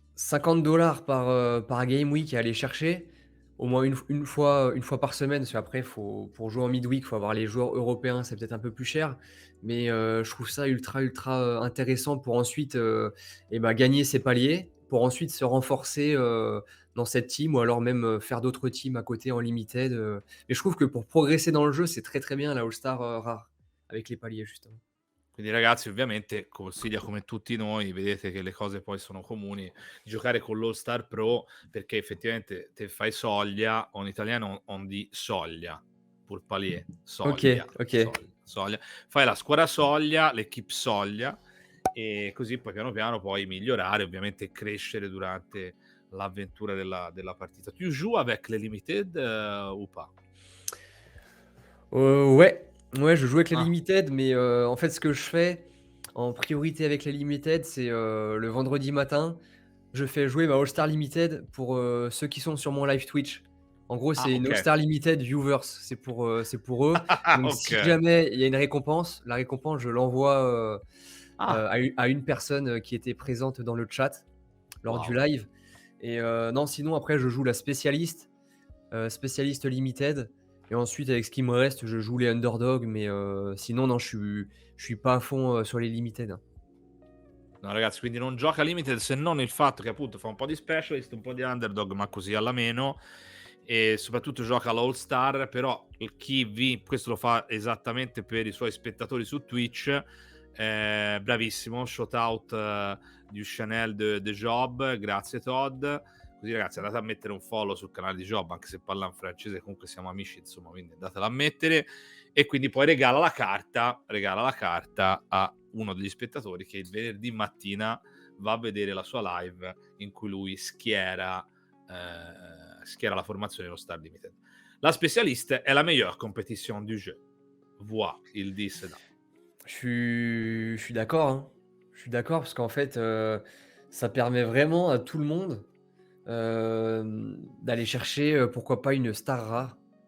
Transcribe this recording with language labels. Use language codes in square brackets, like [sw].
[fr] 50 $ par game week à aller chercher, au moins une fois par semaine, parce qu'après faut pour jouer en midweek, faut avoir les joueurs européens, c'est peut-être un peu plus cher, mais je trouve ça ultra, intéressant pour ensuite, et bah, gagner ses paliers, pour ensuite se renforcer, dans cette team ou alors même, faire d'autres teams à côté en limited, mais je trouve que pour progresser dans le jeu, c'est très bien la All-Star, rare, avec les paliers justement. [it] Quindi ragazzi, ovviamente consiglia come tutti noi, vedete che le cose poi sono comuni, di giocare con l'All Star Pro perché effettivamente te fai soglia, o in italiano [fr] on dit soglia, pour palier, [it] soglia, OK, OK. soglia. Fai la squadra soglia, l'equipe soglia e così poi piano piano puoi migliorare, ovviamente crescere durante l'avventura della partita. [fr] Tu joues avec les limited ou pas? Ouais, ouais, je joue avec les Ah, limited, mais en fait, ce que je fais en priorité avec les limited, c'est, le vendredi matin, je fais jouer ma All-Star Limited pour, ceux qui sont sur mon live Twitch. En gros, ah c'est une OK. All-Star Limited viewers, c'est pour eux. Donc si OK. jamais il y a une récompense, la récompense, je l'envoie, Ah, à une personne, qui était présente dans le chat lors du wow. live et non, sinon après je joue la spécialiste, spécialiste limited et ensuite avec ce qui me reste, je joue les underdogs mais sinon non, je suis pas à fond, sur les limited, hein. [it] No ragazzi, quindi non gioca limited se non il fatto che appunto fa un po' di specialist, un po' di underdog, ma così alla meno, e soprattutto gioca l'All Star, però questo lo fa esattamente per i suoi spettatori su Twitch, bravissimo, shout out di Chanel de Job, grazie Todd. Così ragazzi andate a mettere un follow sul canale di Job, anche se parla in francese, comunque siamo amici, insomma, quindi andatela a mettere e quindi poi regala la carta a uno degli spettatori che il venerdì mattina va a vedere la sua live in cui lui schiera la formazione dello Star Limited. [fr] La spécialiste est la meilleure compétition du jeu. Voilà, ils disent ça. Je suis d'accord, hein. Je suis d'accord parce qu'en fait, ça permet vraiment à tout le monde, d'aller chercher, pourquoi pas une star rare.